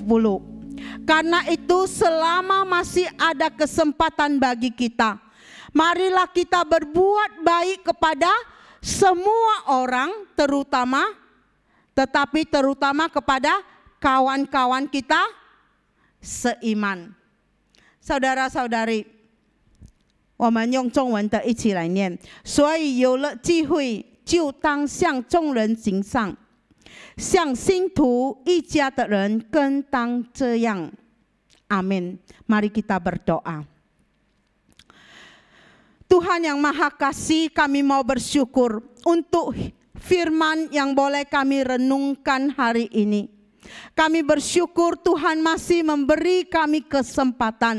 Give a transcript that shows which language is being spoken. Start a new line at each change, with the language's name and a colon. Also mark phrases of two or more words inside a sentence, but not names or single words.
Indonesian: Karena itu selama masih ada kesempatan bagi kita, marilah kita berbuat baik kepada semua orang, tetapi terutama kepada kawan-kawan kita seiman. Saudara-saudari,
Chinese: 我们用中文的一起来念。所以有了机会，就当向众人行善，像信徒一家的人更当这样。Amin.
Indonesian: Mari kita berdoa. Tuhan yang Maha Kasih, kami mau bersyukur untuk firman yang boleh kami renungkan hari ini. Kami bersyukur Tuhan masih memberi kami kesempatan.